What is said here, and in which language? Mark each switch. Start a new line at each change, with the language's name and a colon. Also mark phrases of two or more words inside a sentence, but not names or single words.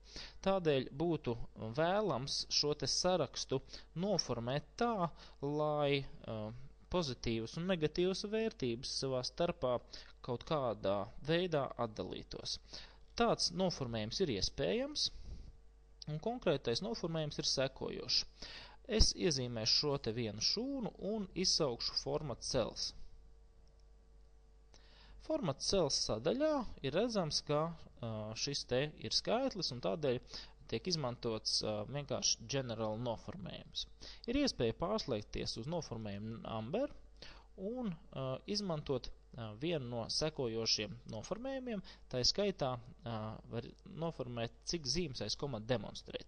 Latvian: Tādēļ būtu vēlams šo te sarakstu noformēt tā, lai pozitīvas un negatīvas vērtības savā starpā kaut kādā veidā atdalītos. Tāds noformējums ir iespējams, un konkrētais noformējums ir sekojošs. Es iezīmēšu šo te vienu šūnu un izsaukšu
English: format cells. Format cells
Latvian: sadaļā ir redzams, ka šis te ir skaitlis un tādēļ tiek izmantots vienkārši general noformējums. Ir iespēja pārslēgties uz noformējumu number un izmantot vienu no sekojošiem noformējumiem, tā skaitā var noformēt, cik zīmes aiz koma demonstrēt.